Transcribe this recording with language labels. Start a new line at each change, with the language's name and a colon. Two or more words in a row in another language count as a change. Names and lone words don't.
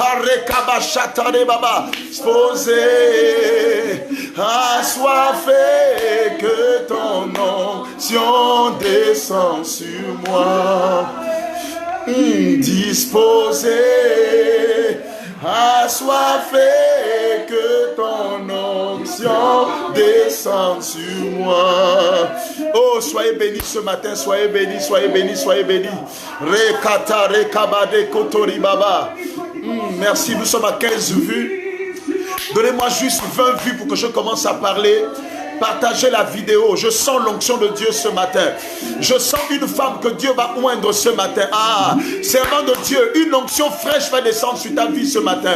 French: Disposé, assoiffé, que ton onction descend sur moi. Disposé, assoiffé, que ton onction descende sur moi. Oh, soyez bénis ce matin, soyez bénis, soyez bénis, soyez bénis. Rekata, rekabade, kotori baba. Merci, nous sommes à 15 vues. Donnez-moi juste 20 vues pour que je commence à parler. Partagez la vidéo. Je sens l'onction de Dieu ce matin. Je sens une femme que Dieu va oindre ce matin. Ah, servant de Dieu, une onction fraîche va descendre sur ta vie ce matin.